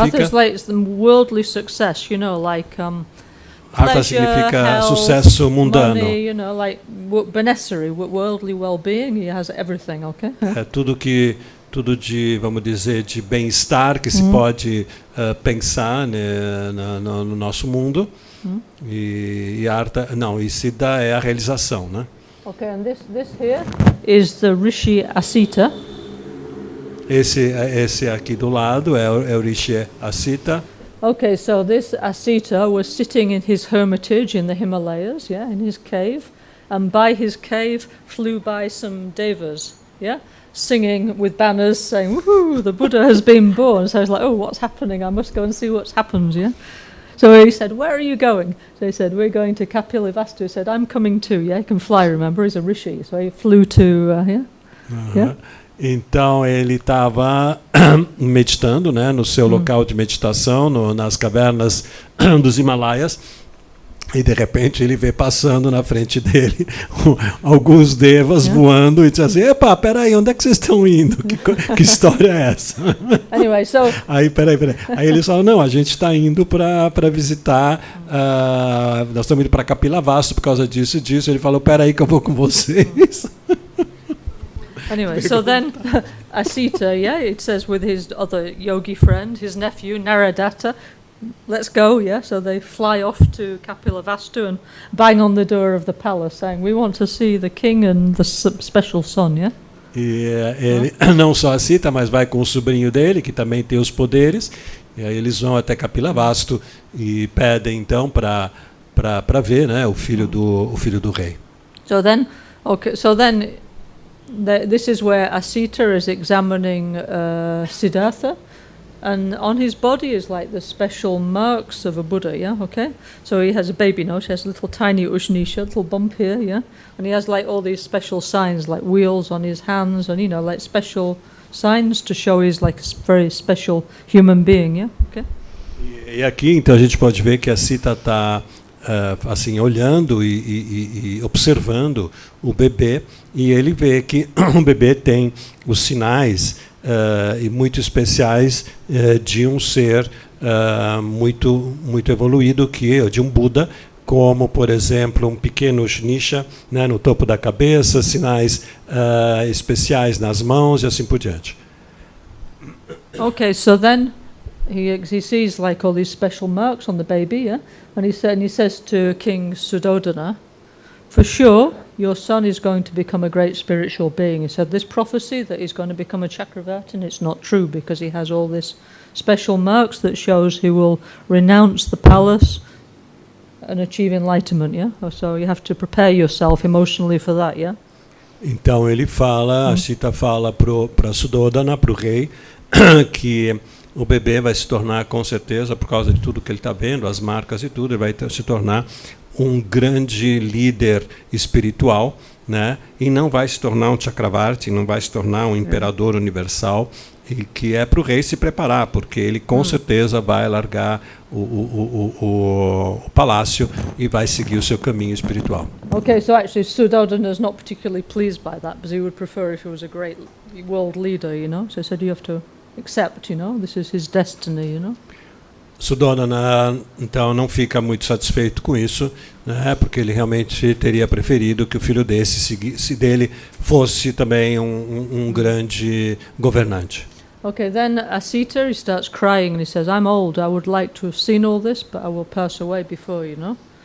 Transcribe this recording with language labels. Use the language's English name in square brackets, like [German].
[English] Artha is like the worldly success, you know, like... [Portuguese] Artha significa sucesso mundano. [English] Money, you know, like benessary, worldly well-being. He has everything, okay? [Portuguese] É tudo de, vamos dizer, de bem-estar que se pode pensar, né, no nosso mundo. E Artha, não, e Siddha é a realização, né? [English] Okay, and this here is the Rishi Asita. [Portuguese] Esse aqui do lado é o Rishi Asita. [English] Okay, so this Asita was sitting in his hermitage in the Himalayas, yeah, in his cave, and by his cave flew by some devas, yeah, singing with banners saying, "Woohoo, the Buddha has been born." So I was like, "Oh, what's happening? I must go and see what's happened," yeah. So he said, "Where are you going?" So he said, "We're going to Kapilavastu." He said, "I'm coming too." Yeah, he can fly. Remember, he's a rishi, so he flew to here. Yeah. [Portuguese] Então ele estava meditando, né, no seu local de meditação, nas cavernas dos Himalaias, e de repente ele vê passando na frente dele alguns devas voando e diz assim: "Epa, peraí, onde é que vocês estão indo? Que história é essa?" [English] Anyway, so [Portuguese] Aí eles falam: "Não, a gente está indo para visitar, nós estamos indo para Kapilavastu por causa disso e disso." Ele falou: "Peraí que eu vou com vocês." [English] Anyway, so then Asita, yeah, it says with his other yogi friend, his nephew Naradatta, "Let's go," yeah. So they fly off to Kapilavastu and bang on the door of the palace, saying, "We want to see the king and the special son," yeah. [Portuguese] E ele não só Asita, mas vai com o sobrinho dele, que também tem os poderes. E aí eles vão até Kapilavastu e pedem então para ver, né, o filho do rei. [English] So then, okay, so then. This is where Asita is examining Siddhartha, and on his body is like the special marks of a Buddha, yeah, okay? So he has a baby nose, he has a little tiny ushnisha, little bump here, yeah? And he has like all these special signs, like wheels on his hands, and, you know, like special signs to show he's like a very special human being, yeah, okay? [Portuguese] E aqui, então, a gente pode ver que a Asita está assim, olhando e observando o bebê, e ele vê que o bebê tem os sinais muito especiais de um ser muito evoluído, de um Buda, como, por exemplo, um pequeno ushnisha, né, no topo da cabeça, sinais especiais nas mãos e assim por diante. [English] Okay, so then he sees like all these special marks on the baby, yeah? And he says to King Suddhodana, "For sure, your son is going to become a great spiritual being." He said, "This prophecy that he's going to become a Chakravartin, and it's not true, because he has all this special marks that shows he will renounce the palace and achieve enlightenment, yeah? So you have to prepare yourself emotionally for that, yeah?" [Portuguese] Então ele fala, a Asita fala para Suddhodana, para o rei, que o bebê vai se tornar, com certeza, por causa de tudo que ele está vendo, as marcas e tudo, ele vai se tornar um grande líder espiritual, né? E não vai se tornar um Chakravarti, não vai se tornar um imperador universal. e que é para o rei se preparar, porque ele com certeza vai largar o palácio e vai seguir o seu caminho espiritual. [English] Okay, so actually Suddhodana is not particularly pleased by that, because he would prefer if he was a great world leader, you know. So he said you have to accept, you know, this is his destiny, you know. [Portuguese] Suddhodana, então, não fica muito satisfeito com isso, né, porque ele realmente teria preferido que o filho dele fosse também um grande governante. [English] Okay, then Asita, he starts crying and he says, I'm old, I would like to have seen all this, but I will pass away before, you know.